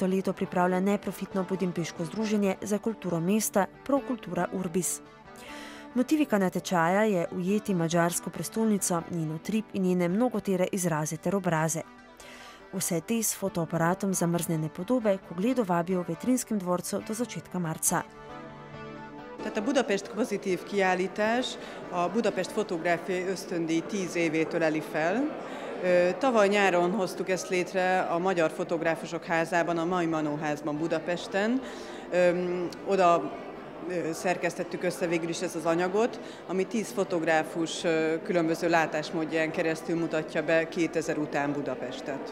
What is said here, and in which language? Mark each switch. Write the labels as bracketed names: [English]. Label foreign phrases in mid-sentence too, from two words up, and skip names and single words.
[Slovenian] leto pripravlja neprofitno budimpeško združenje za kulturo mesta Prokultura Urbis. Motivika natečaja je ujeti madžarsko prestolnico, njen utrip in njene mnogotere izraze ter obraze. Vse te s fotoaparatom zamrznjene podobe, ko gledo vabijo v Vetrinskem dvorcu do začetka marca. [Hungarian] Tehát a Budapest Pozitív kiállítás a Budapest fotográfiai ösztöndíj 10 évétől eli fel. Tavaly nyáron hoztuk ezt létre a Magyar Fotográfusok Házában, a Mai Manó házban Budapesten. Oda szerkesztettük össze végül is ezt az anyagot, ami 10 fotográfus különböző látásmódján keresztül mutatja be 2000 után Budapestet.